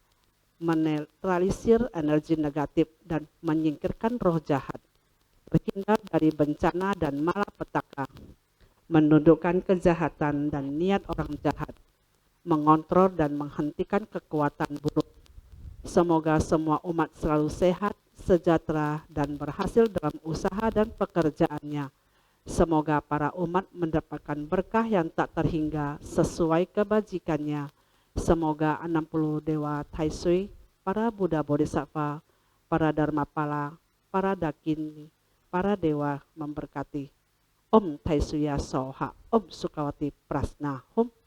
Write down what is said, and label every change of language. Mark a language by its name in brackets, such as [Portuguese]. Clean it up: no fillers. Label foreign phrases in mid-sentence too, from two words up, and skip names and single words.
[Indonesian] menetralisir energi negatif dan menyingkirkan roh jahat, berhindar dari bencana dan malapetaka, menundukkan kejahatan dan niat orang jahat, mengontrol dan menghentikan kekuatan buruk. Semoga semua umat selalu sehat, sejahtera, dan berhasil dalam usaha dan pekerjaannya. Semoga para umat mendapatkan berkah yang tak terhingga sesuai kebajikannya. Semoga 60 Dewa Taisui, para Buddha Bodhisattva, para Dharmapala, para Dakini, para Dewa memberkati. [Sanskrit] Om Taisuya Soha, Om Sukawati Prasna Hum.